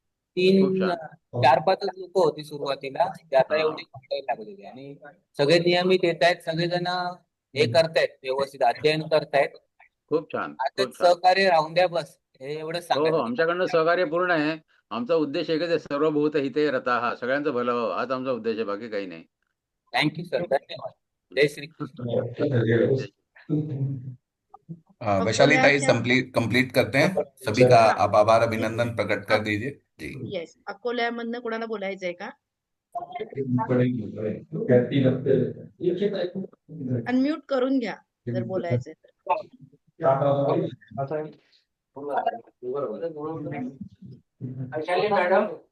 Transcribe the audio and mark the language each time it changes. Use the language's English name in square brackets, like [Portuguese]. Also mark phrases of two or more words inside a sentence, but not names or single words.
[Marathi] 4-5 लोक होती सुरुवातीला, ते आता एवढे वाढायला लागलेले आणि सगळे नियमित येत आहेत. सगळेजण हे करतायत, व्यवस्थित अध्ययन करतायत. खूप छान आता खूप छान. सहकार्य राहून द्या बस, हे एवढंच हो हो, सांगायचं. आमच्याकडनं सहकार्य पूर्ण आहे. आमचा उद्देश एकच आहे, [Sanskrit] सर्वभूत हिते रताः. [Marathi] सगळ्यांचं भलं व्हावं हाच आमचा उद्देश आहे, बाकी काही नाही. [English] thank you sir, [Marathi] धन्यवाद. जय श्रीकृष्ण. वैशाली ताई अकोल्याच्या [Hindi] कंप्लीट करते हैं. सभी का आप आभार अभिनंदन प्रकट कर दीजिए जी. [Marathi] येस अकोल्यामधनं कोणाला बोलायचंय का? अनम्यूट करून घ्या जर बोलायचंय तर. वैशाली मॅडम